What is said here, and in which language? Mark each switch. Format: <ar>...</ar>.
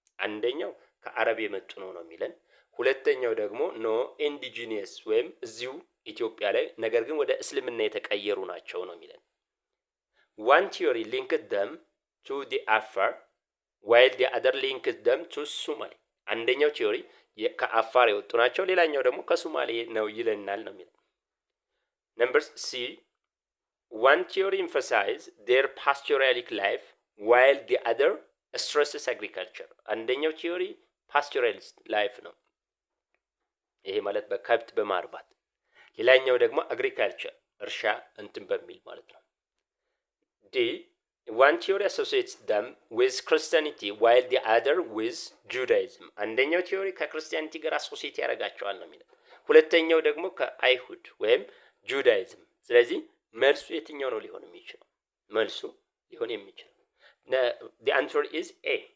<am>አንደኛው ከአረብ የመጡ ነው የሚለን። ሁለተኛው ደግሞ ኖ ኢንዲጂኒየስ ወይም እዚሁ ኢትዮጵያ ላይ ነገር ግን ወደ እስልምና የተቀየሩ ናቸው ነው የሚለን።</am> <en>one theory linked them to the Afar while the other linked them to Somali.</en> <am>አንደኛው ቲዮሪ ከአፋር የወጡ ናቸው፣ ሌላኛው ደግሞ ከሶማሌ ነው ይለናል ነው የሚለው።</am> <en>Number C, one theory emphasizes their pastoralic life while the other stresses agriculture.</en> <am>አንደኛው ቲዮሪ</am> <en>pastoralist life</en> <am>ነው፣ ይሄ ማለት በከብት በማርባት፣ ሌላኛው ደግሞ agriculture እርሻ እንትን በሚል ማለት ነው።</am> <en>D, one theory associates them with Christianity while the other with Judaism.</en> <am>አንደኛው ቲዮሪ ከክርስቲያኒቲ ጋር አሶሲየት ያደርጋቸዋል ነው የሚለው፣ ሁለተኛው ደግሞ ከአይሁድ ወይም ጁዳይዝም። ስለዚህ መልሱ የትኛው ነው ሊሆን የሚችለው? መልሱ ሊሆን የሚችለው</am> <en>the answer is A.</en>